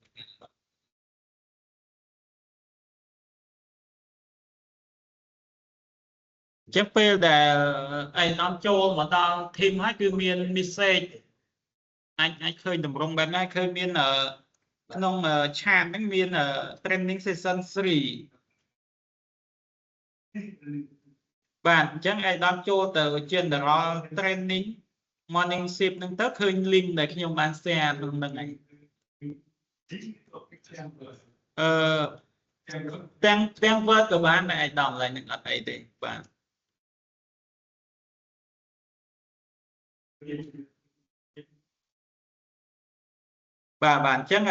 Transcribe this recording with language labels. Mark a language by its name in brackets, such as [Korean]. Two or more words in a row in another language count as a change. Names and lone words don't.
[Khmer] ចឹងពេលដែលឯកឧត្តមចូលមកដល់ team ហើយគឺមាន message អាចឃើញតម្រងបែបណាឃើញមានក្នុង chat ហ្នឹងមាន [English] training session [Khmer] 3បាទអញ្ចឹងឯកឧត្តមចូលទៅ [English] general training morning shift [Khmer] ហ្នឹងទៅឃើញ link ដែលខ្ញុំបាន share ហ្នឹងហើយ ទាំង word ក៏បានដែរឯកឧត្តមឡើយនឹងអត់អីទេបាទបាទអញ្ចឹង